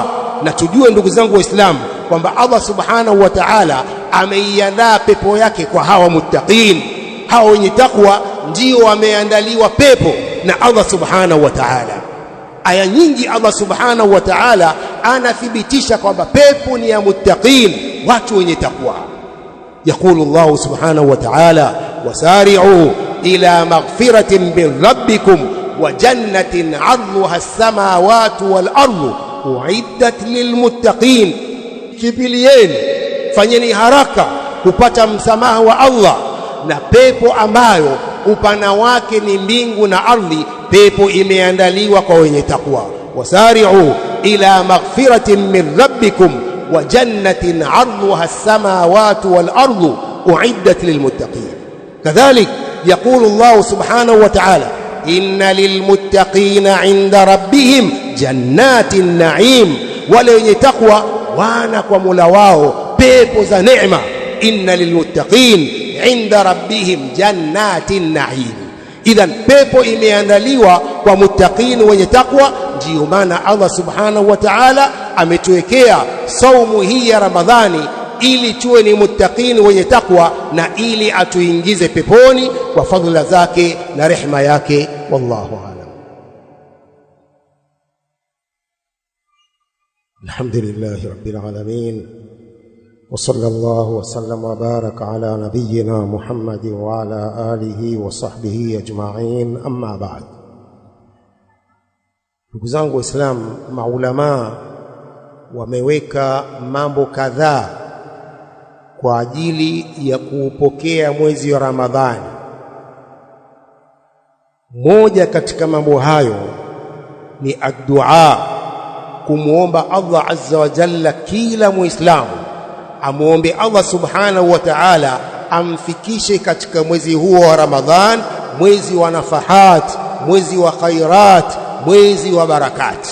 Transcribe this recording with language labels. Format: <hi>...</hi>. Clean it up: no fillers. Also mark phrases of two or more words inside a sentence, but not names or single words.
<sw>Na tujue ndugu zangu waislamu kwamba</sw> <ar>الله سبحانه وتعالى</ar> <sw>ameiandaa pepo yake kwa hawa muttaqin. Hawa wenye takwa ndio wameandaliwa pepo na</sw> <ar>الله سبحانه وتعالى.</ar> <sw>Aya nyingi</sw> <ar>الله سبحانه وتعالى</ar> <sw>anathibitisha kwamba pepo ni ya muttaqin, watu wenye takwa.</sw> <ar>يقول الله سبحانه وتعالى وسارعوا إلى مغفرة من ربكم وجنة عرضها السماوات والأرض أعدت للمتقين.</ar> <sw>Kibilieni, fanyeni haraka kupata msamaha wa Allah na pepo ambayo upana wake ni mbingu na ardhi. Pepo imeandaliwa kwa wenye takwa.</sw> <ar>وسارعوا إلى مغفرة من ربكم وجنة عرضها السماوات والأرض أعدت للمتقين. كذلك يقول الله سبحانه وتعالى إن للمتقين عند ربهم جنات النعيم.</ar> <sw>Wale wenye takwa wana kwa Mola wao pepo za neema.</sw> <ar>إن للمتقين عند ربهم جنات النعيم.</ar> <sw>Idhan pepo imeandaliwa kwa muttaqin wenye takwa. Ndiyo maana</sw> <ar>الله سبحانه وتعالى</ar> <sw>ametuwekea saumu hii ya Ramadhani ili tuwe ni muttaqin wenye takwa na ili atuingize peponi kwa fadhila zake na rehema yake.</sw> <ar>والله أعلم. الحمد لله رب العالمين. وصلى الله وسلم وبارك على نبينا محمد وعلى آله وصحبه أجمعين. أما بعد.</ar> <sw>Ndugu zangu Waislamu, maulama wameweka mambo kadhaa kwa ajili ya kuupokea mwezi wa Ramadhani. Moja katika mambo hayo ni ad-du'a, kumuomba</sw> <ar>الله عز وجل</ar> <sw>kila Muislamu amuombe</sw> <ar>الله سبحانه وتعالى</ar> <sw>amfikishe katika mwezi huo wa Ramadhan, mwezi wa nafahat, mwezi wa khairat, mwezi wa barakat.</sw>